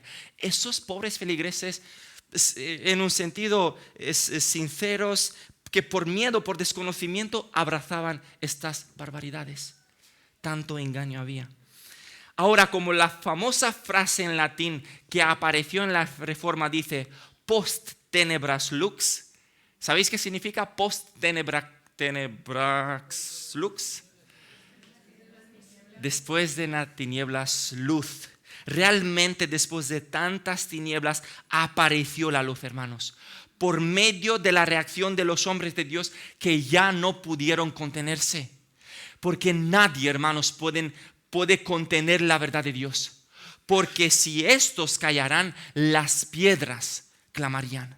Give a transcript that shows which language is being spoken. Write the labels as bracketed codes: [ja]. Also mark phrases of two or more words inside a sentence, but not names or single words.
[es] Esos pobres feligreses, en un sentido sinceros, que por miedo, por desconocimiento, abrazaban estas barbaridades. Tanto engaño había. Ahora, como la famosa frase en latín que apareció en la Reforma dice [la] post tenebras lux, [es] ¿sabéis qué significa [la] post tenebras lux? [es] Después de las tinieblas, luz. Realmente después de tantas tinieblas apareció la luz, hermanos, por medio de la reacción de los hombres de Dios que ya no pudieron contenerse. Porque nadie, hermanos, puede contener la verdad de Dios, porque si estos callarán, las piedras clamarían.